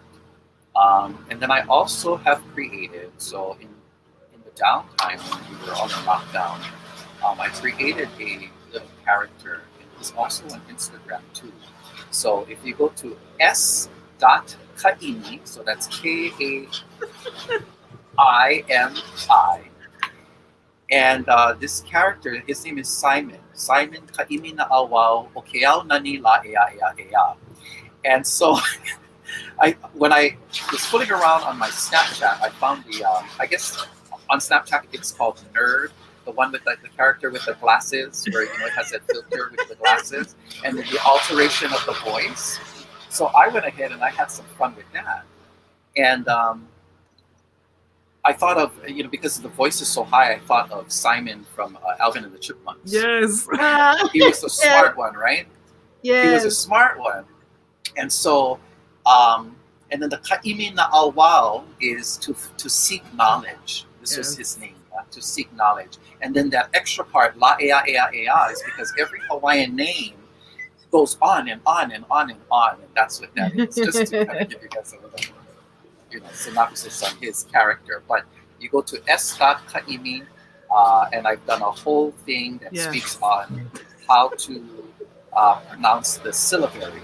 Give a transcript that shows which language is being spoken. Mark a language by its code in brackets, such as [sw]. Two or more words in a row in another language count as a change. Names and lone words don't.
[en] And then I also have created, so in the downtime when we were on the lockdown, I created a little character, and he's also on Instagram too. So if you go to s.kaimi, so that's KAIMI, and this character, his name is Simon. [haw] Simon Kaimi na awao o keao nani la ea ea ea. [en] And so when I was fooling around on my Snapchat, I found I guess on Snapchat it's called Nerd, the one with the character with the glasses, where it has that filter with the glasses, and then the alteration of the voice. So I went ahead and I had some fun with that, and I thought of because the voice is so high, I thought of Simon from Alvin and the Chipmunks. Yes. He was the smart one, right? Yes. He was a smart one, and so. And then the [haw] kaimi na awao [en] is to seek knowledge. This was his name, to seek knowledge. And then that extra part, [haw] la ea ea ea, [en] is because every Hawaiian name goes on and on and on and on, and that's what that is. Just to kind of give you guys a little, synopsis on his character. But you go to s.kaimi, and I've done a whole thing that speaks on how to pronounce the syllabary.